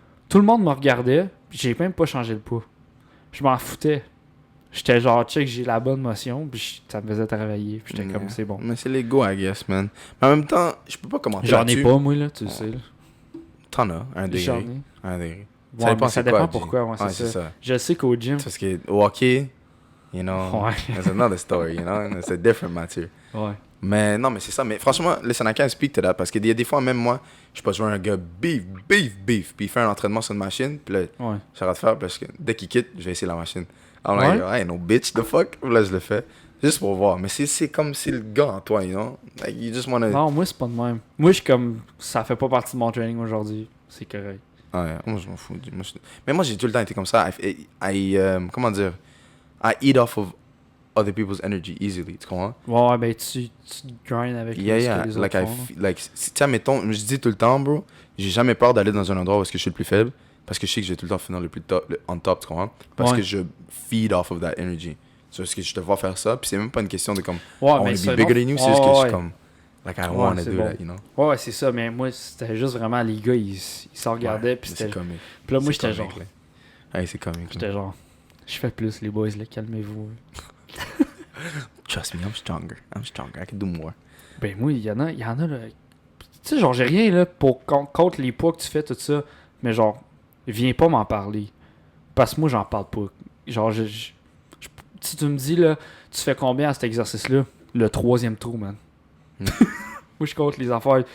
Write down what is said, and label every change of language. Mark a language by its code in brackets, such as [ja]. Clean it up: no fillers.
[fr] Tout le monde me regardait, puis j'ai même pas changé le poids. Je m'en foutais. J'étais genre, check, j'ai la bonne motion, puis ça me faisait travailler. Puis j'étais comme, c'est bon. Mais c'est l'ego, [en] I guess, man. [fr] Mais en même temps, je peux pas commenter J'en ai pas, moi, là, tu le sais. Là. T'en as, un degré. J'en ai. Un degré. Ouais, ça dépend pourquoi, ouais, c'est ça. Je sais qu'au gym... Parce que au [en] hockey, you know, it's another story, you know, it's a different matter. [fr] Ouais. Mais non, mais c'est ça. Mais franchement, [en] listen, I can't speak to that. [fr] Parce qu'il y a des fois, même moi, je peux jouer un gars beef. Puis il fait un entraînement sur une machine. Puis là, j'arrête de faire parce que dès qu'il quitte, je vais essayer la machine. [en] I'm like, I ain't no bitch, the fuck. [fr] Puis là, je le fais. Juste pour voir. Mais c'est comme si le gars en toi, [en] you know. Like, you just wanna... [fr] Non, moi, c'est pas de même. Moi, je suis comme, ça fait pas partie de mon training aujourd'hui. C'est correct. Ouais, moi, je m'en fous. Mais moi, j'ai tout le temps été comme ça. Comment dire? [en] I eat off of other people's energy easily, [fr] tu comprends? Ouais, ben tu grind avec les autres like font. Tiens, mettons, je dis tout le temps, bro, j'ai jamais peur d'aller dans un endroit où est-ce que je suis le plus faible, parce que je sais que je vais tout le temps finir le plus on top, tu comprends? Parce que je [en] feed off of that energy. [fr] C'est parce que je te vois faire ça, puis c'est même pas une question de comme, [en] I want to be bigger than you, [fr] c'est juste que je suis comme, [en] like, I don't want to do that, you know? [fr] Ouais, c'est ça, mais moi, c'était juste vraiment, les gars, ils se regardaient, puis c'était... comique. Puis là, moi, j'étais genre... Ouais, c'est comique. J'étais genre, je fais plus, les boys, là, calmez-vous. [en] Trust me, I'm stronger, I can do more. [fr] Ben moi, il y en a là. Tu sais, genre, j'ai rien là pour contre les poids que tu fais, tout ça. Mais genre, viens pas m'en parler. Parce que moi, j'en parle pas. Genre, si tu me dis là, tu fais combien à cet exercice-là? Le 3e trou, man. Moi, je compte les affaires.